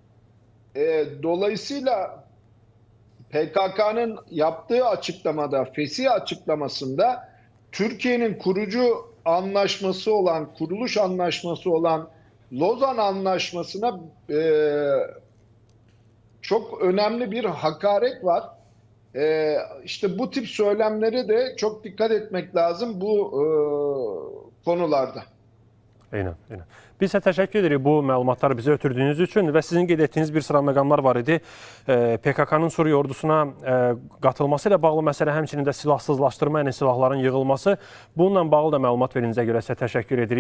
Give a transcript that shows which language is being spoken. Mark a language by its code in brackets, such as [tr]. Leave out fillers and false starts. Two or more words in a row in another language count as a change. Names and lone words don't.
[tr] Dolayısıyla PKK'nın yaptığı açıklamada, fesih açıklamasında Türkiye'nin kurucu anlaşması olan, kuruluş anlaşması olan Lozan Anlaşması'na çok önemli bir hakaret var. İşte bu tip söylemlere de çok dikkat etmek lazım bu konularda. [az] Eynən, eynən. Biz sizə təşəkkür edirik bu məlumatları bizə ötürdüyünüz üçün və sizin qeyd etdiyiniz bir sıra məqamlar var idi. PKK-nın Suriye ordusuna qatılması ilə bağlı məsələ, həmçinin də silahsızlaşdırma, yəni silahların yığılması. Bununla bağlı da məlumat verdiyinizə görə sizə təşəkkür edirik.